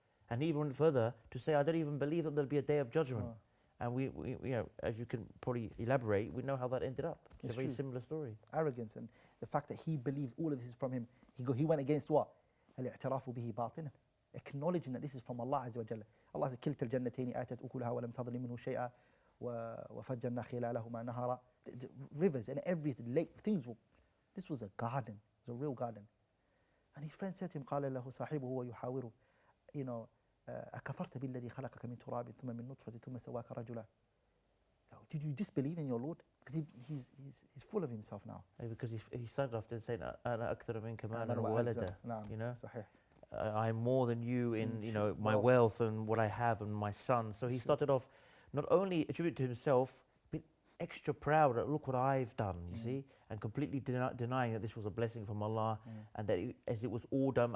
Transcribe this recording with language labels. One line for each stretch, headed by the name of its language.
English: And he even went further to say, I don't even believe that there'll be a day of judgment. Oh. And we as you can probably elaborate, we know how that ended up. It's a very true. similar story. Arrogance and the fact that he believed all of this is from him. He went against what?
Arabic: الاعتراف به باطنا.
English: Acknowledging that this is from Allah Azza wa Jalla.
Arabic: Allah said, كلتا الجنتين آتت أكلها ولم تظلم منه شيئا وفجرنا خلالهما نهرا.
English: The rivers and every lake, this was a garden, it was a real garden. And his friend said to him,
Arabic: قال له صاحبه ويحاوره, أكفرت بالذي خلقك من تراب ثم من نطفة ثم سواك رجلا.
English: Did you disbelieve in your Lord? Because he's full of himself now. Because he started off saying,
Arabic: أنا أكثر منك مالا وولدا.
English: You know,
Arabic: صحيح.
English: I'm more than you in my wealth and what I have and my son. So he started off not only attributing to himself, but extra proud that look what I've done, you see, and completely denying that this was a blessing from Allah and that as it was all done.